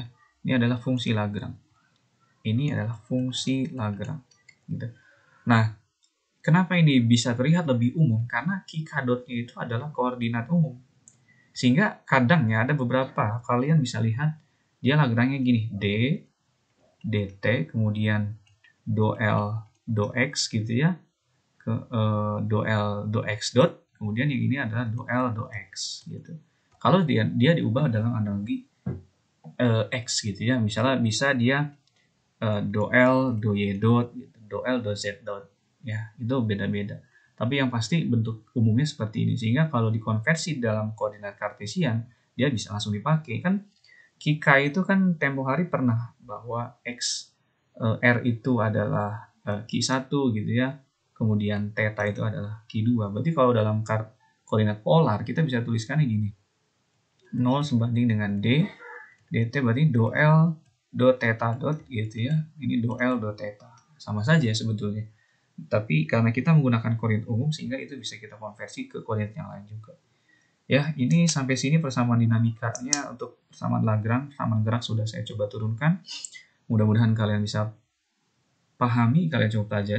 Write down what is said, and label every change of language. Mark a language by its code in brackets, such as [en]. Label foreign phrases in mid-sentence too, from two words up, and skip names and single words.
[id] Ini adalah fungsi Lagrange. Ini adalah fungsi Lagrange, gitu. Nah, kenapa ini bisa terlihat lebih umum? Karena Q K dot-nya itu adalah koordinat umum. Sehingga kadang ya ada beberapa kalian bisa lihat dia Lagrange-nya gini, D dt, kemudian do L do X, gitu ya. Do L do X dot, kemudian yang ini adalah do L do X, gitu. Kalau dia diubah dalam analogi X, gitu ya. Misalnya bisa dia do L do Y dot, gitu, do L do Z dot, ya, itu beda-beda. Tapi yang pasti bentuk umumnya seperti ini, sehingga kalau dikonversi dalam koordinat kartesian dia bisa langsung dipakai. Kan Q K itu kan tempo hari pernah bahwa X R itu adalah Q1, gitu ya. Kemudian theta itu adalah Q2. Berarti kalau dalam koordinat polar kita bisa tuliskannya gini, 0 sebanding dengan D dt, berarti do L do theta dot, gitu ya. Ini do L do theta, sama saja sebetulnya. Tapi karena kita menggunakan koordinat umum, sehingga itu bisa kita konversi ke koordinat yang lain juga. Ya, ini sampai sini persamaan dinamikanya untuk persamaan Lagrange. Persamaan gerak sudah saya coba turunkan. Mudah-mudahan kalian bisa pahami, kalian coba pelajari.